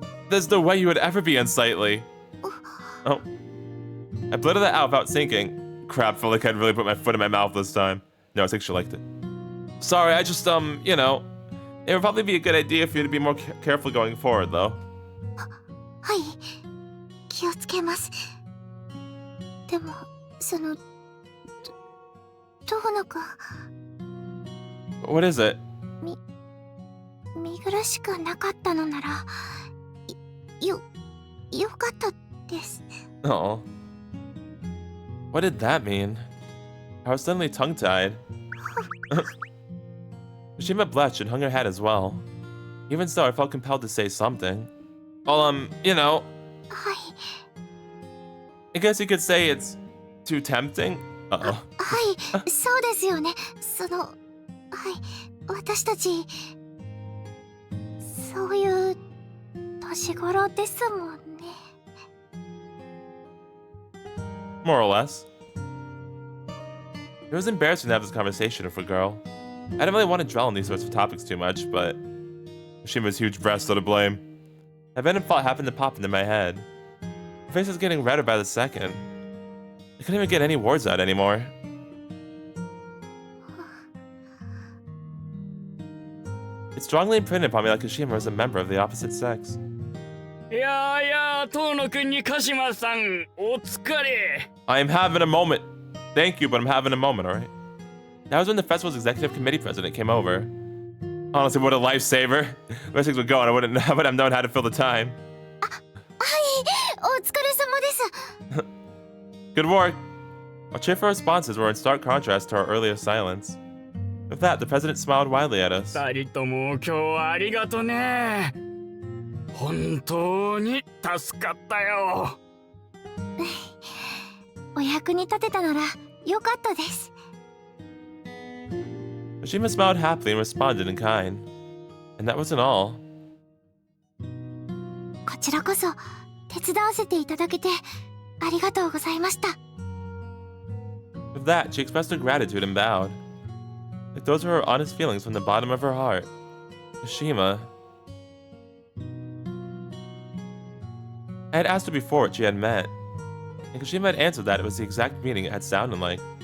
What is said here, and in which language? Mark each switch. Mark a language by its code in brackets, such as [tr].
[en] There's no way you would ever be unsightly. Oh. I blurted that out without thinking. Crap, felt like I'd really put my foot in my mouth this time. No, I think she liked it. Sorry, I just, you know, it would probably be a good idea for you to be more careful going forward, though. [ja] はい気をつけますでもそのどうのか [en] What is it? [ja] 見苦しくなかったのならよかったです [en] Oh. What did that mean? I was suddenly tongue-tied. Kashima blushed and hung her head as well. Even so, I felt compelled to say something. Well, you know, [ja] はい [en] I guess you could say it's too tempting. Uh-oh. [ja] はいそうですよねそのはい私たちそういう年頃ですもんね [en] More or less. It was embarrassing to have this conversation with a girl. I didn't really want to dwell on these sorts of topics too much, but Kashima's huge breasts are to blame. A venom thought happened to pop into my head. Her face was getting redder by the second. I couldn't even get any words out anymore. It strongly imprinted upon me that Kashima was a member of the opposite sex. [ja] いやーいやー、遠野くんに鹿島さん、お疲れ。 [en] I am having a moment. Thank you, but I'm having a moment, alright? That was when the festival's executive committee president came over. Honestly, what a lifesaver. The way things were going, I wouldn't have known how to fill the time. [ja] はい、お疲れ様です。 [en] Good work. Our cheerful responses were in stark contrast to our earlier silence. With that, the president smiled widely at us. [ja] 二人とも今日はありがとね。本当に助かったよ。お役に立てたならよかったです。 [en] Kashima smiled happily and responded in kind. And that wasn't all. [ja] こちらこそ手伝わせていただけてありがとうございました。 [en] With that, she expressed her gratitude and bowed. Like those were her honest feelings from the bottom of her heart. Kashima. I had asked her before what she had meant, and Kashima had answered that it was the exact meaning it had sounded like.